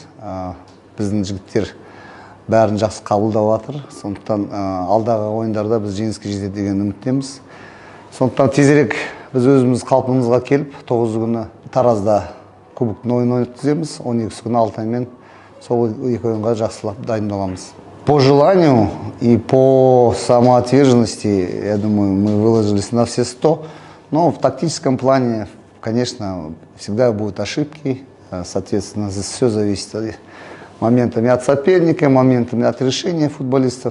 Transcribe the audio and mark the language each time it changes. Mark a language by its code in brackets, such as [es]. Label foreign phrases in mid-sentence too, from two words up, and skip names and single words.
[kk] Біздің жігіттер бәрін жақсы қабылдап жатыр. Сондықтан алдағы ойындарда біз жеңіске жетеді деген үміттеміз. Сондықтан тезірек біз өзіміз қалпымызға келіп, 9 күні Таразда кубоктың ойынын өткіземіз. 12 күні Алтаймен сол екі ойынға жақсылап дайындаламыз. [ru] По желанию и по самоотверженности, я думаю, мы выложились на все 100. Но в тактическом плане, конечно, всегда будут ошибки. Соответственно, все зависит моментами от соперника, моментами от решения футболистов.